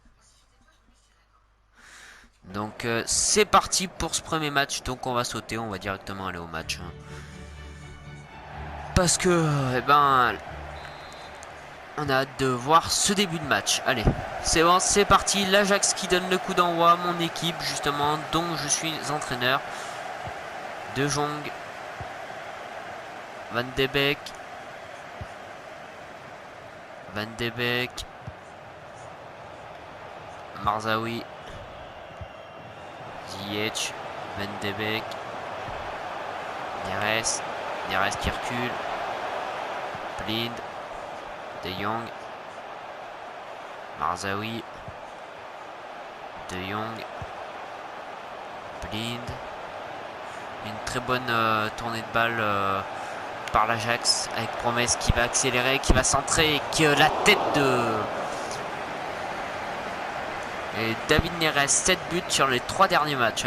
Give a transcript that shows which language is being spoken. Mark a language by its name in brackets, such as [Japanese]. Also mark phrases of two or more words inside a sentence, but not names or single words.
[French] Donc c'est parti pour ce premier match. Donc on va sauter, on va directement aller au match. Hein. Parce que, on a hâte de voir ce début de match. Allez, c'est bon, c'est parti. L'Ajax qui donne le coup d'envoi à mon équipe, justement, dont je suis entraîneur. De Jong. Van de Beek. Van de Beek. Marzaoui. Ziyech. Van de Beek. Neres. Neres qui recule. Blind. De Jong. Marzaoui. De Jong. Blind. Une très bonne tournée de balle par l'Ajax avec Promesse qui va accélérer, qui va centrer et que la tête de et David Neres, 7 buts sur les 3 derniers matchs.